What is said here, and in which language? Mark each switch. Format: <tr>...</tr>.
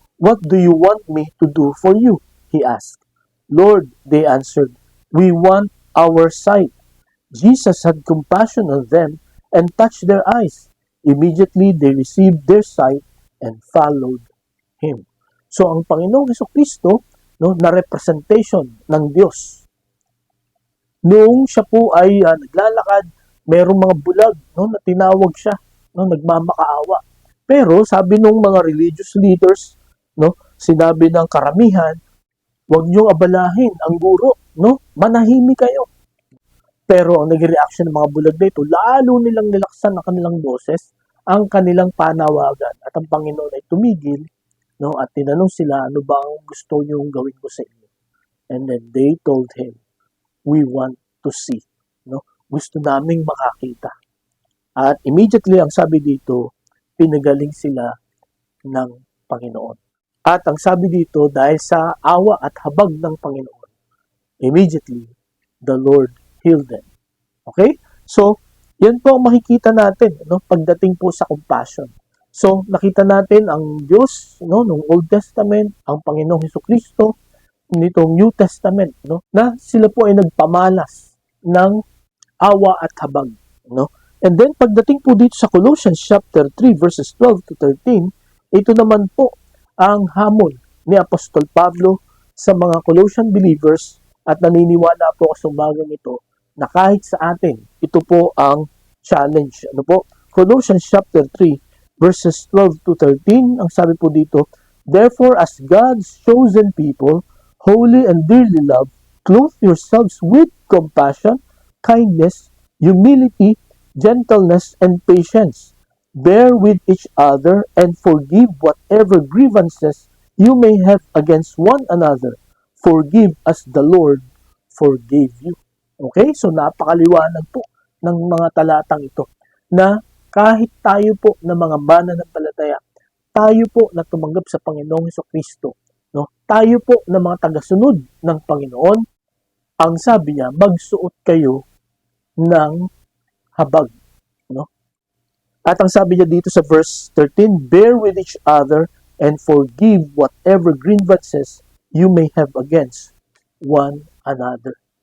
<en>"What do you want me to do for you?" he asked. "Lord," they answered, "we want our sight." Jesus had compassion on them and touched their eyes. Immediately they received their sight and followed Him.</en> <tl>So ang Panginoong Hesukristo, na representation ng Diyos. Noong siya po ay naglalakad, mayroong mga bulag na tinawag siya, nagmamakaawa. Pero sabi nung mga religious leaders, sinabi ng karamihan, huwag niyong abalahin ang guro, manahimik kayo. Pero ang naging reaction ng mga bulag dito, lalo nilang nilaksan ang kanilang boses, ang kanilang panawagan. At ang Panginoon ay tumigil, at tinanong sila, ano ba ang gusto niyong gawin ko sa inyo?</tl> <en>And then they told Him, we want to see.</en> <tl>Gusto naming makakita. At immediately, ang sabi dito, pinagaling sila ng Panginoon. At ang sabi dito, dahil sa awa at habag ng Panginoon,</tl> <en>immediately, the Lord healed them. Okay?</en> <tl>So, yan po ang makikita natin pagdating po sa compassion. So, nakita natin ang Diyos nung Old Testament, ang Panginoong Hesukristo, nitong New Testament, na sila po ay nagpamalas ng awa at habag. And then, pagdating po dito sa Colossians chapter 3 verses 12 to 13, ito naman po ang hamon ni Apostol Pablo sa mga Colossian believers at naniniwala po sa umagang ito na kahit sa atin, ito po ang challenge.</tl> <en>Colossians chapter 3 verses 12 to 13,</en> <tl>ang sabi po dito,</tl> <en>"Therefore, as God's chosen people, holy and dearly loved, clothe yourselves with compassion, kindness, humility, gentleness, and patience. Bear with each other and forgive whatever grievances you may have against one another. Forgive as the Lord forgave you." Okay?</en> <tl>So, napakaliwanag po ng mga talatang ito na kahit tayo po na mga mananampalataya, tayo po na tumanggap sa Panginoong Hesukristo, tayo po na mga tagasunod ng Panginoon, ang sabi niya, magsuot kayo ng habag. At ang sabi niya dito sa verse 13,</tl> <en>"Bear with each other and forgive whatever grievances you may have against one another."</en>